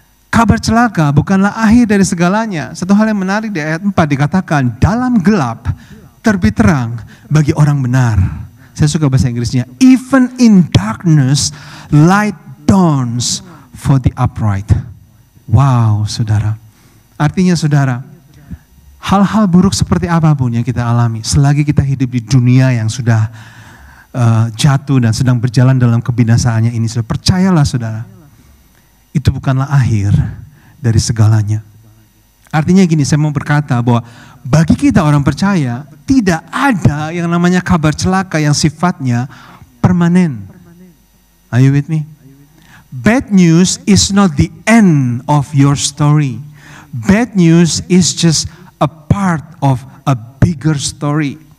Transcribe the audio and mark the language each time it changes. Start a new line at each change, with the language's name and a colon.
Indonesian: Kabar celaka bukanlah akhir dari segalanya. Satu hal yang menarik di ayat 4 dikatakan, dalam gelap terbit terang bagi orang benar. Saya suka bahasa Inggrisnya.
English: Even in darkness, light dawns for the upright.
Indonesian: Wow, saudara. Artinya saudara, hal-hal buruk seperti apapun yang kita alami, selagi kita hidup di dunia yang sudah jatuh dan sedang berjalan dalam kebinasaannya ini, saudara, percayalah saudara, itu bukanlah akhir dari segalanya. Artinya gini, saya mau berkata bahwa bagi kita orang percaya, tidak ada yang namanya kabar celaka yang sifatnya permanen.
English: Are you with me? Bad news is not the end of your story. Bad news is just a part of a bigger story.